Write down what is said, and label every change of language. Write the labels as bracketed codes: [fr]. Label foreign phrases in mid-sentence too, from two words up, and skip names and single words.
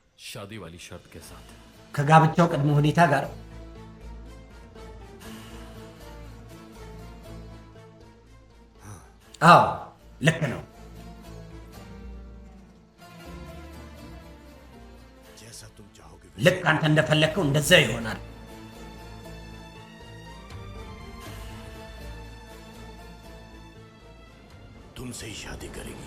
[hi] शादी वाली शर्त के साथ। [am] ከጋብቻው ቅድመ ሁኔታ ጋር አዎ ልክ ነው። [hi] जैसा तुम चाहोगे [am] ልክ አንተ እንደፈለግከው እንደዛ ይሆናል። [hi] तुमसे ही शादी करेगी।